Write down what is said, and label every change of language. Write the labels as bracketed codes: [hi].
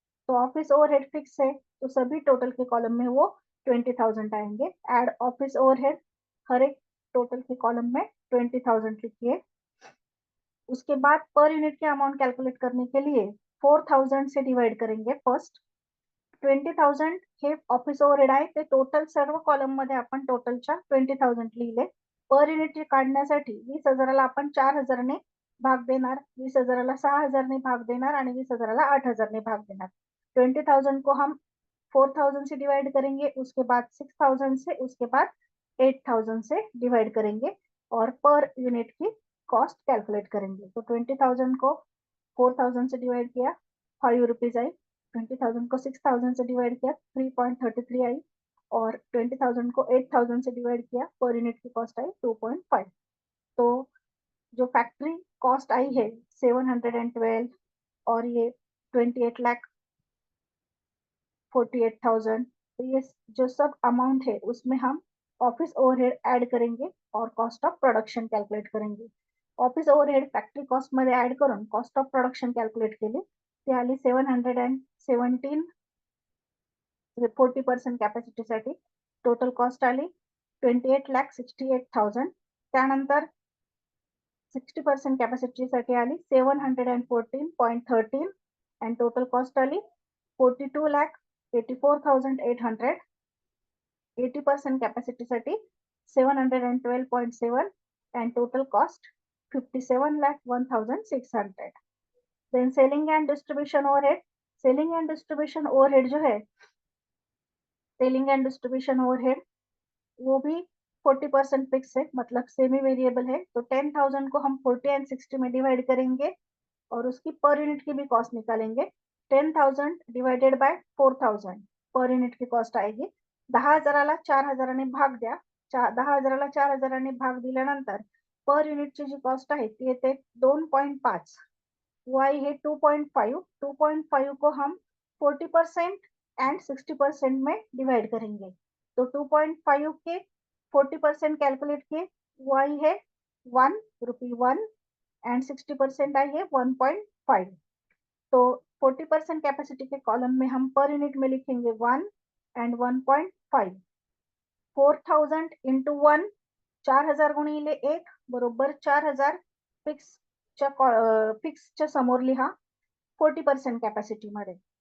[hi] तो office overhead fix है तो सभी टोटल के कॉलम में वो 20,000 आएंगे। ऐड ऑफिस ओवरहेड हर एक टोटल के कॉलम में 20,000 लिखिए। उसके बाद पर यूनिट के अमाउंट कैलकुलेट करने के लिए 4,000 से डिवाइड करेंगे फर्स्ट। [mr] 20,000 हे ऑफिस ओवरहेड आहे, ते टोटल सर्व कॉलम मध्ये आपण टोटलच्या 20,000 लिहिले। पर युनिट काढण्यासाठी 20,000ला आपण 4,000ने भाग देणार, 20,000ला 6,000ने भाग देणार आणि 20,000ला 8,000ने भाग देणार। [hi] 20,000 को हम 4,000 से डिवाइड करेंगे, उसके बाद 6,000 से, उसके बाद 8,000 से डिवाइड करेंगे और पर यूनिट की कॉस्ट कैलकुलेट करेंगे। तो 20,000 को 4,000 से डिवाइड किया, 5 रुपीज आई। 20,000 को 6,000 से डिवाइड किया, 3.33 आई। और 20,000 को 8,000 से डिवाइड किया, पर यूनिट की कॉस्ट आई 2.5। तो जो फैक्ट्री कॉस्ट आई है 712 और ये 28,48,000। तो ये जो सब अमाउंट है उसमें हम ऑफिस ओवरहेड ऐड करेंगे और कॉस्ट ऑफ प्रोडक्शन कैलकुलेट करेंगे। [mr] ऑफिस ओवरहेड फॅक्टरी कॉस्ट मध्ये ऍड करून कॉस्ट ऑफ प्रोडक्शन कैलकुलेट केली, ती आली 717। 40% कॅपॅसिटीसाठी टोटल कॉस्ट आली 28,68,000। त्यानंतर 60% कॅपॅसिटीसाठी आली 714.13 and total cost आली 42,84,800. 80% कॅपॅसिटीसाठी 712.7 and total cost 57,01,600. [en] Then selling and distribution overhead. [hi] Selling and distribution overhead जो है, सेलिंग एंड डिस्ट्रीब्यूशन ओवरहेड वो भी 40% फिक्स है, मतलब सेमी वेरिएबल है। तो 10,000 को हम 40 एंड 60 में डिवाइड करेंगे और उसकी पर यूनिट की भी कॉस्ट निकालेंगे। 10,000 डिवाइडेड बाय 4,000 पर यूनिट की कॉस्ट आएगी। [mr] 10,000ला 4,000ने भाग द्या। 10,000ला 4,000ने भाग दिल्यानंतर पर युनिटची जी कॉस्ट आहे ती येते 2.5। [hi] y है 2.5। 2.5 को हम 40% एंड 60% में डिवाइड करेंगे। तो 2.5 के 40% कैलकुलेट किए, y है 1 रुपी 1 एंड 60% आई है 1.5। तो 40% कैपेसिटी के कॉलम में हम पर यूनिट में लिखेंगे 1 एंड 1.5। [mr] 4,000 इंटू 1, 4,000 गुणिले 1 बरोबर 4,000 फिक्सच्या समोर लिहा 40% कॅपॅसिटी मध्ये।